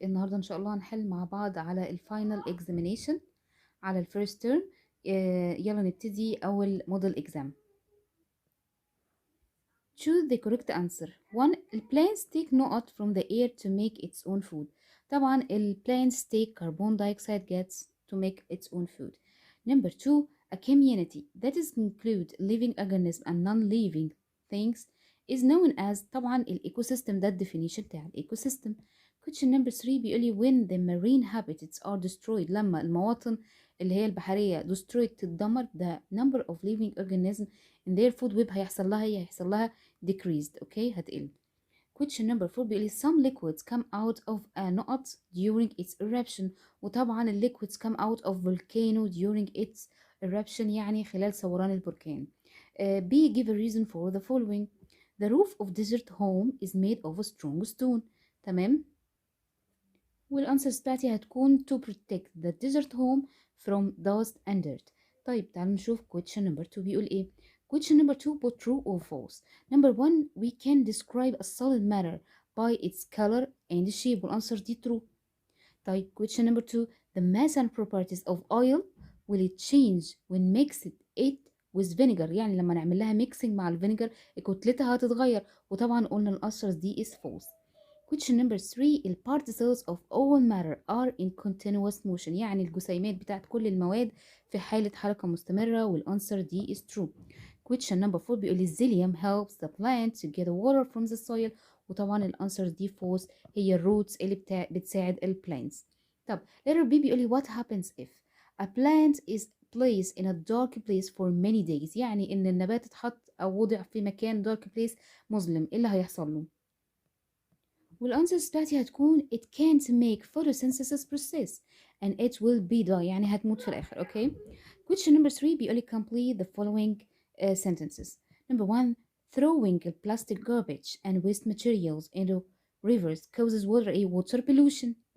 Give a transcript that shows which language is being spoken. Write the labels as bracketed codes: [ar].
[ar] النهاردة إن شاء الله هنحل مع بعض على الفاينل اكزامينيشن على الفيرست تيرم. يلا نبتدي أول موديل اكزام. [en] Choose the correct answer. 1. Plants take note from the air to make its own food. طبعا plants take carbon dioxide gas to make its own food. Number 2. A community that is include living organisms and non-living things is known as طبعا الإيكوسيستم. [ar] ده الديفينيشن بتاع الإيكوسيستم. [en] Question number 3 بيقولي when the marine habitats are destroyed. [ar] لما المواطن اللي هي البحرية [en] destroyed [ar] تتدمر [en] the number of living organisms in their food web [ar] هيحصل لها [en] decreased. [ar] اوكي هتقل. [en] Question number 4 بيقولي some liquids come out of a نقط during its eruption. وطبعا ال liquids come out of volcano during its eruption [ar] يعني خلال ثوران البركان. [en] B. Give a reason for the following. The roof of desert home is made of a strong stone. [ar] تمام. والانسرز بتاعتي هتكون [en] to protect the desert home from dust and dirt. [ar] طيب تعالوا نشوف [en] question number 2 [ar] بيقول ايه. [en] Question number 2 put true or false. Number 1 we can describe a solid matter by its color and shape. [ar] والانسر دي true. [en] طيب question number 2 the mass and properties of oil will it change when mixed it with vinegar. [ar] يعني لما نعمل لها [en] mixing [ar] مع الفينيجر كتلتها هتتغير. وطبعا قلنا الانسر دي [en] is false. Question number 3 the particles of all matter are in continuous motion. [ar] يعني الجسيمات بتاعت كل المواد في حالة حركة مستمرة. [en] والانسر دي is true. Question number 4 بيقول الزيليوم helps the plant to get water from the soil. [ar] وطبعا الانسر دي false. هي الروتس اللي بتساعد البلانتس. [en] طب letter B بيقول what happens if a plant is placed in a dark place for many days. [ar] يعني ان النبات اتحط او وضع في مكان [en] dark place [ar] مظلم. ايه اللي هيحصل له؟ والانسرز بتاعتي هتكون [en] it can't make photosynthesis process and it will be die. [ar] يعني هتموت في الاخر. اوكي. [en] Question number 3 بيقولي complete the following sentences. Number 1 throwing plastic garbage and waste materials into rivers causes water pollution.